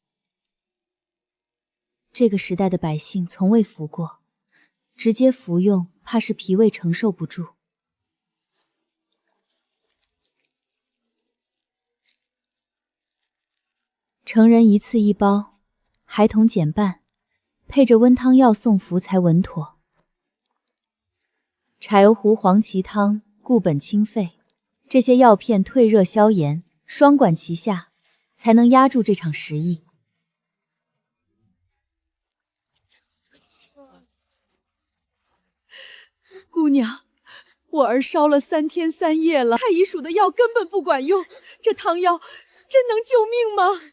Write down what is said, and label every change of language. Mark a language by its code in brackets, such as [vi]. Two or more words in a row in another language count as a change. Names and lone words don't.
[zh] 这个时代的百姓从未服过，直接服用怕是脾胃承受不住。成人一次一包，孩童减半，配着温湯藥送服才穩妥。柴油壺黃芪湯固本清肺，這些藥片退熱消炎，雙管齊下，才能壓住這場時疫。姑娘，我兒燒了3天3夜了，太醫署的藥根本不管用，這湯藥真能救命嗎？